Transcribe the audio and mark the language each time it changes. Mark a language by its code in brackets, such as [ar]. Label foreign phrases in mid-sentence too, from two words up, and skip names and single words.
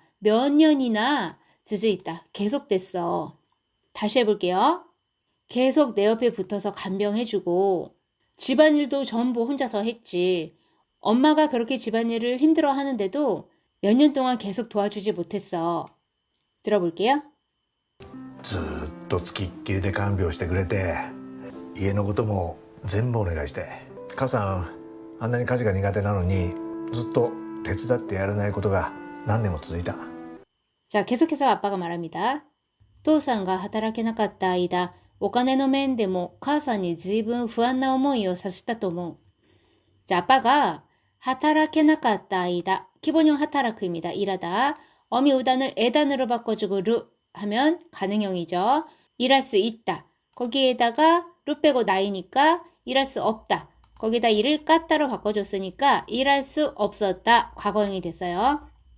[ko] 몇 년이나 즈즈있다. 계속됐어. 다시 해볼게요. 계속 내 옆에 붙어서 간병해주고 집안일도 전부 혼자서 했지. 엄마가 그렇게 집안일을 힘들어 하는데도 몇 년 동안 계속 도와주지 못했어. 들어볼게요. [ja] ずーっとつきっきりで看病してくれて、家のことも全部お願いして、母さんあんなに家事が苦手なのにずっと手伝ってやれないことが何年も続いた。 [ko] 자, 계속해서 아빠가 말합니다. [ja] 父さんが働けなかった間、お金の面でも母さんに随分不安な思いをさせたと思う. [ko] 자, 아빠가 [ja] 働けなかった間, [ko] 기본형 하타라크입니다. 일하다. 어미 우단을 에단으로 바꿔주고 루 하면 가능형이죠. 일할 수 있다. 거기에다가 루 빼고 나이니까 일할 수 없다. 거기다 일을 깠다로 바꿔줬으니까 일할 수 없었다. 과거형이 됐어요.